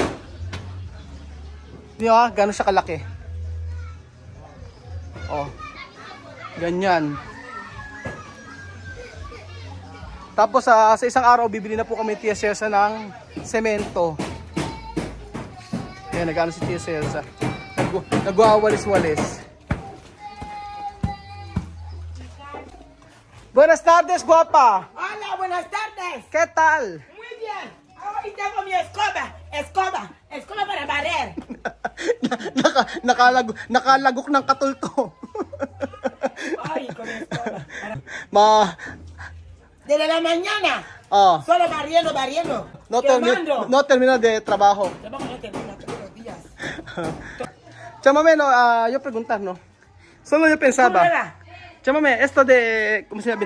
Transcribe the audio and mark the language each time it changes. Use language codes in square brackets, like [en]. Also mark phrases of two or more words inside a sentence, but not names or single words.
[tl] Di ba? Gano'n siya kalaki. Ganyan. Tapos sa isang araw, bibili na po kami Tia Celsa ng semento. Ayan, nag-ano si Tia Celsa. Nagwawalis-walis. [es] Buenas tardes, guapa. Hola, buenas tardes. ¿Qué tal? Muy bien. Ahora tengo mi escoba para barrer. [tl] Nakalagok ng katulto. Ay, [es] con escoba. Desde la mañana, Oh, solo barriendo. Quemando. no termino de trabajo. Trabajo no termina todos los días. Chámame, no, yo preguntar, ¿no? Solo yo ¿Cómo pensaba. era? Chámame, esto de, ¿cómo se llama?